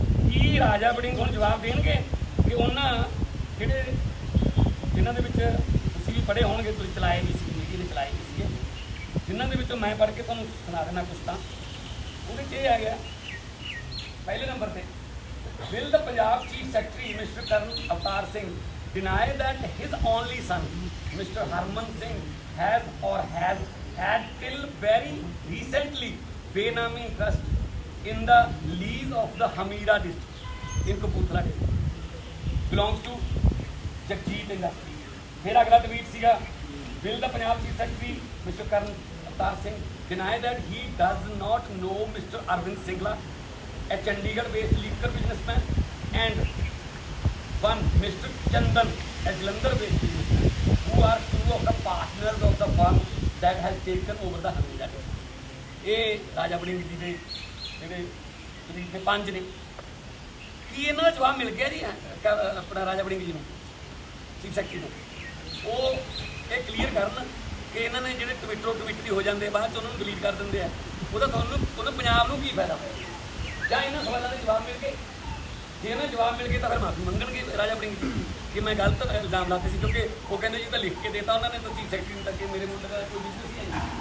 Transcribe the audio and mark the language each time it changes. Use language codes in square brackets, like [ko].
[pa] ਕੀ ਰਾਜਾ ਵੜਿੰਗ ਹੁਣ ਜਵਾਬ ਦੇਣਗੇ ਕਿ ਉਹਨਾਂ ਜਿਨ੍ਹਾਂ ਦੇ ਵਿੱਚ ਤੁਸੀਂ ਵੀ ਪੜ੍ਹੇ ਹੋਣਗੇ, ਤੁਸੀਂ ਚਲਾਏ ਨਹੀਂ ਸੀ, ਮੀਡੀਆ ਨੇ ਚਲਾਏ ਨਹੀਂ ਸੀਗੇ, ਜਿਨ੍ਹਾਂ ਦੇ ਵਿੱਚੋਂ ਮੈਂ ਪੜ੍ਹ ਕੇ ਤੁਹਾਨੂੰ ਸੁਣਾ ਦੇਣਾ ਕੁਛ ਤਾਂ, ਉਹਦੇ 'ਚ ਇਹ ਆ ਗਿਆ ਪਹਿਲੇ ਨੰਬਰ ਤੇ, [en] Will the Punjab Chief Secretary, Mr. Karan Avatar Singh, deny that his only son, Mr. Harman Singh, has had till very recently Benami interest in the lease of the Hamira district in Kapurthala district, belongs to Jagjit Industry. [pa] फिर अगला tweet सीगा, [en] Will the Punjab Chief Secretary, Mr. Karan Avatar Singh, deny that he does not know Mr. Arvind Singla, a Chandigarh-based liquor businessman, and one Mr. Chandan, a Jalandhar-based businessman, who are 2 of the partners of the firm that has taken over the Hamira district. [hi] ये राजा वड़िंग जी के [pa] ਜਿਹੜੇ ਤਰੀਕ ਦੇ 5 ਨੇ। ਕੀ ਇਹਨਾਂ ਦਾ ਜਵਾਬ ਮਿਲ ਗਿਆ ਜੀ ਆਪਣਾ ਰਾਜਾ ਵੜਿੰਗ ਜੀ ਨੂੰ, ਚੀਫ ਸੈਕਟਰੀ ਨੂੰ? ਉਹ ਇਹ ਕਲੀਅਰ ਕਰਨ ਕਿ ਇਹਨਾਂ ਨੇ ਜਿਹੜੇ ਟਵਿੱਟ ਦੀ ਹੋ ਜਾਂਦੇ ਬਾਅਦ 'ਚ ਉਹਨਾਂ ਨੂੰ ਡਿਲੀਟ ਕਰ ਦਿੰਦੇ ਆ, ਉਹਦਾ ਉਹਨੂੰ ਪੰਜਾਬ ਨੂੰ ਕੀ ਫਾਇਦਾ ਹੋਇਆ? ਜਾਂ ਇਹਨਾਂ ਸਵਾਲਾਂ ਦੇ ਜਵਾਬ ਮਿਲ ਗਏ, ਜੇ ਇਹਨਾਂ ਜਵਾਬ ਮਿਲ ਗਏ ਤਾਂ ਫਿਰ ਮਾਫੀ ਮੰਗਣਗੇ ਰਾਜਾ ਵੜਿੰਗ ਜੀ ਕਿ ਮੈਂ ਗਲਤ ਇਲਜ਼ਾਮ ਲਾਤੇ ਸੀ, ਕਿਉਂਕਿ ਉਹ ਕਹਿੰਦੇ ਜੀ ਤਾਂ ਲਿਖ ਕੇ ਦੇਤਾ ਉਹਨਾਂ ਨੇ, ਤਾਂ ਚੀਫ ਸੈਕਟਰੀ ਨੂੰ ਤੱਕ ਮੇਰੇ ਮੁੰਡੇ ਦਾ ਕੋਈ ਬਿਜ਼ਨਸ ਹੀ ਨਹੀਂ।